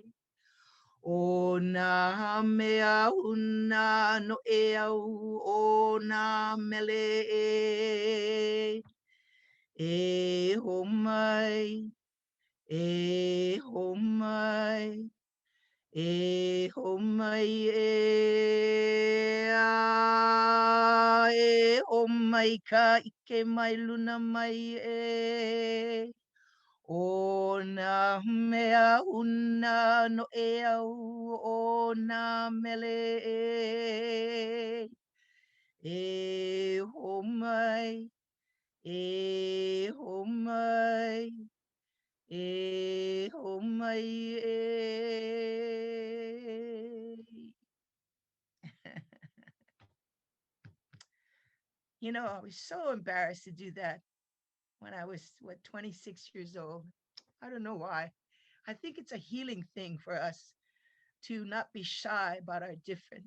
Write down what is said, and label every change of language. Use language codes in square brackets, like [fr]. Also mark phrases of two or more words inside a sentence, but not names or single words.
[haw] O nā mea huna no e au o nā mele e. E homai, e homai, E ho mai e a e ho mai ka ike mai luna mai e o na mea una no e au o na mele e ho mai e ho mai e ho mai e. [en] You know, I was so embarrassed to do that when I was, 26 years old. I don't know why. I think it's a healing thing for us to not be shy about our difference.